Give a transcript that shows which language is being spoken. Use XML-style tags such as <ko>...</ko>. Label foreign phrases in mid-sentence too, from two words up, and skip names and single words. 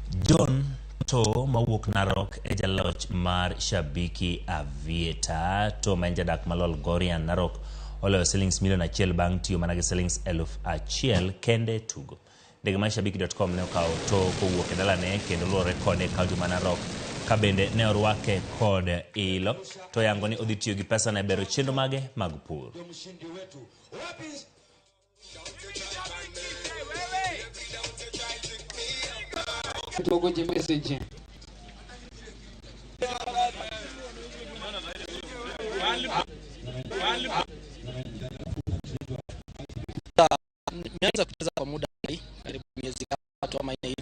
<luo>John to mawuok Narok e jaloch mar Shabiki Aviator to manjadak malol Gorian Narok oloyo shillings milion 1 bang' tiyo mana gi shillings 1,000 kende tugo. Ndege mar Shabiki.com ne okawo to kowuok e dalane kendo luore kode kaunti ma Narok ka bende ne orwake kod ilo to yango ni odhi tiyo gi pesa na bero chenro mage mag pur. Tuogoje message.</luo> <sw>Nimeanza kucheza kwa muda karibu miezi 3 ama 4 hivi.</sw>